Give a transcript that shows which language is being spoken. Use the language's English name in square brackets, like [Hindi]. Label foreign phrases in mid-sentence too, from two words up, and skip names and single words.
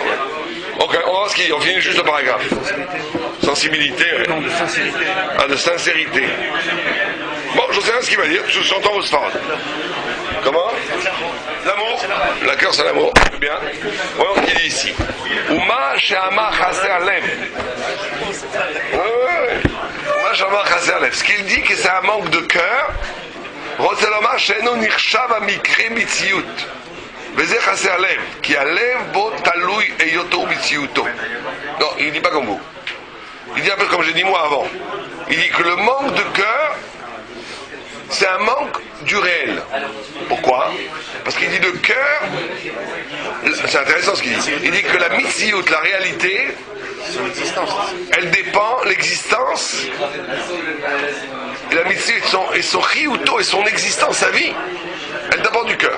[French] Ok, on va voir ce qu'il dit. On finit juste le paragraphe. Sensibilité, ouais. Non, de sincérité. Ah, de sincérité. Bon, je sais rien ce qu'il va dire, j'entends vos sphères. Comment? L'amour. Le cœur, c'est l'amour. Bien. Voyons ce qu'il dit ici. [Hebrew] ומה שאמר חסר לב. ומה שאמר חסר לב. [French] Ce qu'il dit que c'est un manque de cœur. [Hebrew] רוצה לומר שאינו נחשב המקרה מציאות וזה חסר לב כי הלב בו תלוי היותו ומציאותו. [French] Non, il dit pas comme vous. Il dit un peu comme j'ai dit moi avant. Il dit que le manque de cœur c'est un manque du réel. Pourquoi? Parce qu'il dit de cœur, c'est intéressant ce qu'il dit. Il dit que la mitziut, la réalité, elle dépend, l'existence, et la mitziut et son chiyuto et son existence, sa vie, elle dépend du cœur.